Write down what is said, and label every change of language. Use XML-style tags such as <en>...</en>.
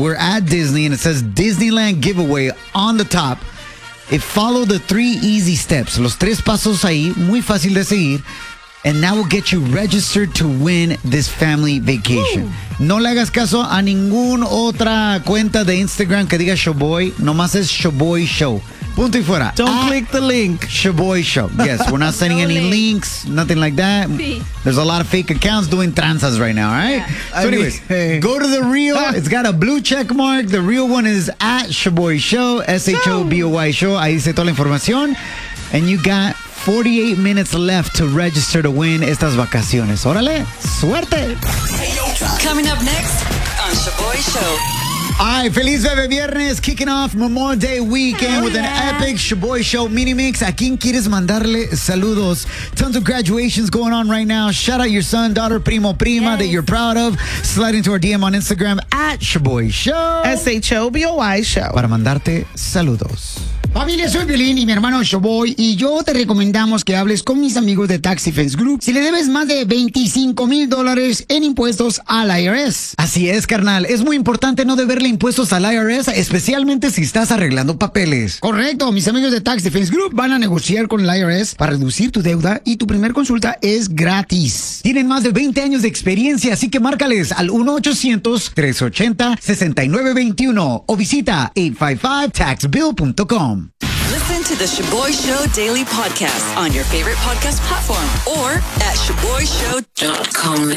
<en>We're at Disney and it says Disneyland Giveaway on the top. It followed the 3 easy steps.</en> <es>Los 3 pasos ahí, muy fácil de seguir.</es> <en>And that will get you registered to win this family vacation.</en> <es>Woo. No le hagas caso a ninguna otra cuenta de Instagram que diga Shoboy. Nomás es Shoboy Show. Punto y fuera.</es> <en>Don't click the link. Shaboy Show. Yes, we're not sending links, nothing like that. There's a lot of fake accounts doing transas right now, all right? Yeah. So anyways, go to the real. It's got a blue check mark. The real one is at Shaboy Show, S-H-O-B-O-Y Show.</en> <es>Ahí dice toda la información.</es> <en>And you got 48 minutes left to register to win</en> <es>estas vacaciones. ¡Órale! ¡Suerte!</es> <en>Coming up next on Shaboy Show.</en> <es>Ay, feliz bebé viernes,</es> <en>kicking off Memorial Day weekend with an epic Shaboy Show mini mix.</en> <es>¿A quién quieres mandarle saludos?</es> <en>Tons of graduations going on right now. Shout out your son, daughter, primo, prima that you're proud of. Slide into our DM on Instagram at Shaboy Show. S-H-O-B-O-Y Show.</en> <es>Para mandarte saludos. Familia, soy Violín y mi hermano Shaboy y yo te recomendamos que hables con mis amigos de Tax Defense Group si le debes más de $25,000 en impuestos al IRS. Así es, carnal. Es muy importante no deberle impuestos al IRS, especialmente si estás arreglando papeles. Correcto. Mis amigos de Tax Defense Group van a negociar con el IRS para reducir tu deuda y tu primer consulta es gratis. Tienen más de 20 años de experiencia, así que márcales al 1-800-380-6921 o visita 855-TAXBILL.com.</es> <en>Listen to the Shaboy Show daily podcast on your favorite podcast platform or at shaboyshow.com.</en>